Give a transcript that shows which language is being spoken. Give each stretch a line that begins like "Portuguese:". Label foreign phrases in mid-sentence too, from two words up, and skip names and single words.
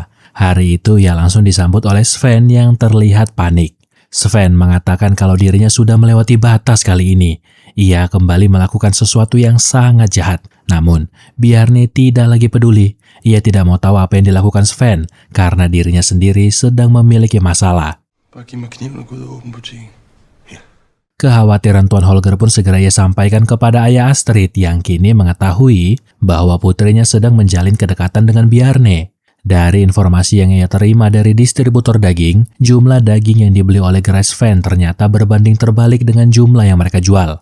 Indonesian: Hari itu ia langsung disambut oleh Sven yang terlihat panik. Sven mengatakan kalau dirinya sudah melewati batas kali ini. Ia kembali melakukan sesuatu yang sangat jahat. Namun, Bjarne tidak lagi peduli. Ia tidak mau tahu apa yang dilakukan Sven karena dirinya sendiri sedang memiliki masalah.
Danish: Bare giv mig kniven og gå ud og åbne butikken.
Indonesian: Kekhawatiran Tuan Holger pun segera ia sampaikan kepada ayah Astrid yang kini mengetahui bahwa putrinya sedang menjalin kedekatan dengan Bjarne. Dari informasi yang ia terima dari distributor daging, jumlah daging yang dibeli oleh gerai Sven ternyata berbanding terbalik dengan jumlah yang mereka jual.